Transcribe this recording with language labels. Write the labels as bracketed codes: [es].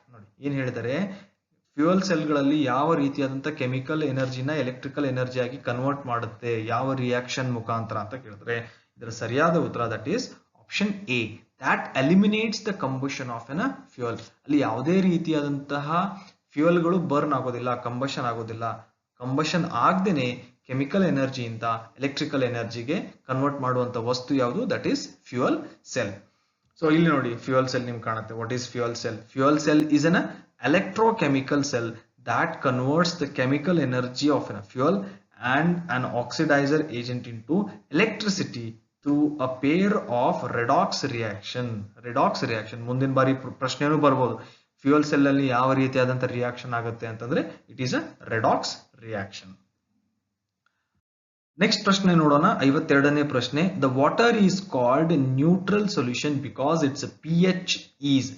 [kn] ನೋಡಿ ಏನ್ ಹೇಳಿದರೆ, ಫ್ಯೂಯಲ್ ಸೆಲ್ ಗಳಲ್ಲಿ ಯಾವ ರೀತಿಯಾದಂತಹ ಕೆಮಿಕಲ್ ಎನರ್ಜಿನ ಎಲೆಕ್ಟ್ರಿಕಲ್ ಎನರ್ಜಿ ಆಗಿ ಕನ್ವರ್ಟ್ ಮಾಡುತ್ತೆ, ಯಾವ ರಿಯಾಕ್ಷನ್ ಮುಖಾಂತರ ಅಂತ ಕೇಳಿದ್ರೆ ಇದರ ಸರಿಯಾದ ಉತ್ತರ [en] That is option A, that eliminates the combustion of an fuel. [kn] ಅಲ್ಲಿ ಯಾವುದೇ ರೀತಿಯಾದಂತಹ ಫ್ಯೂಯಲ್ಗಳು ಬರ್ನ್ ಆಗೋದಿಲ್ಲ, ಕಂಬಷನ್ ಆಗೋದಿಲ್ಲ. ಕಂಬಷನ್ ಆಗದೇನೆ ಕೆಮಿಕಲ್ ಎನರ್ಜಿಯಿಂದ ಎಲೆಕ್ಟ್ರಿಕಲ್ ಎನರ್ಜಿಗೆ ಕನ್ವರ್ಟ್ ಮಾಡುವಂತ ವಸ್ತು ಯಾವುದು? [en] That is fuel cell. [kn] So ಇಲ್ಲಿ ನೋಡಿ ಫ್ಯೂಯಲ್ ಸೆಲ್ ನಿಮ್ಗೆ ಕಾಣುತ್ತೆ. [en] What is fuel cell? Fuel cell is an electrochemical cell that converts the chemical energy of a fuel and an oxidizer agent into electricity through a pair of redox reaction. [kn] redox reaction ಮುಂದಿನ ಬಾರಿ ಪ್ರಶ್ನೆನೂ ಬರಬಹುದು. Fuel cell ಅಲ್ಲಿ ಯಾವ ರೀತಿಯಾದಂತ reaction ಆಗುತ್ತೆ ಅಂತಂದ್ರೆ [en] It is a redox reaction. [kn] Next ಪ್ರಶ್ನೆ ನೋಡೋಣ. 52ನೇ ಪ್ರಶ್ನೆ. [en] The water is called neutral solution because it's pH is.